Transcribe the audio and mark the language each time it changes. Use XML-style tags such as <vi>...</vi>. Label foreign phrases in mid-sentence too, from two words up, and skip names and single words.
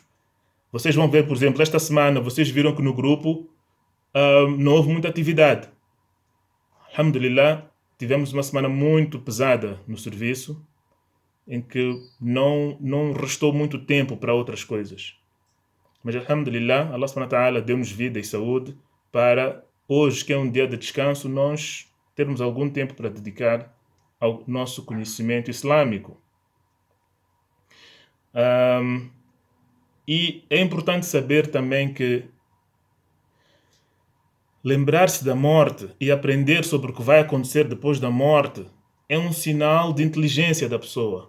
<pt>Vocês vão ver, por exemplo, esta semana, vocês viram que no grupo não houve muita atividade. Alhamdulillah, tivemos uma semana muito pesada no serviço, em que não restou muito tempo para outras coisas. Mas alhamdulillah, Allah</pt> <ar>سبحانه وتعالى</ar> <pt>deu-nos vida e saúde para hoje, que é um dia de descanso, nós termos algum tempo para dedicar ao nosso conhecimento islâmico. E é importante saber também que lembrar-se da morte e aprender sobre o que vai acontecer depois da morte é um sinal de inteligência da pessoa.</pt>